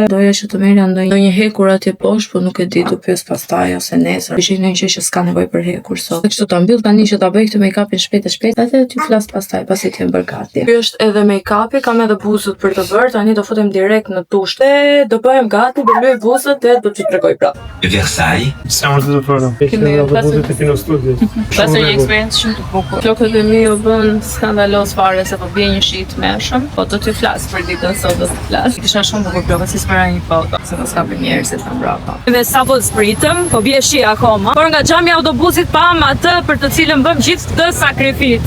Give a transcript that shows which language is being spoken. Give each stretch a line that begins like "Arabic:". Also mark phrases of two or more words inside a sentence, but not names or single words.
Albanian: Doja që të merrja ndonjë hekur atje poshtë, po nuk e di, do pyes pastaj ose nesër. Ishin një gjë që s'ka nevojë për hekur sot. Kështu ta mbyll tani që ta bëj këtë make-upin shpejt, edhe ty flas pastaj pasi të jem bërë gati. Ky është edhe make-upi, kam edhe buzët për të bërë. Tani do futem direkt në dush. Do bëhem gati, do lëj buzët dhe do t'ju tregoj prapë. Versailles.
Italian: Siamo tutti fuori. Fino studio.
Albanian: Pastaj një eksperiencë shumë të bukur. Flokët e mi u bën skandaloz fare se po bie një shi i tmerrshëm, po do t'ju flas për ditën sot, do të flas. Kisha shumë bukur flokët, si s'mera një foto, se mos kapin njerëzit në mbrapa. Dhe sapo zbritëm, po bie shi akoma. Por nga xhami i autobusit pam atë për të cilën bëm gjithë këtë sakrificë.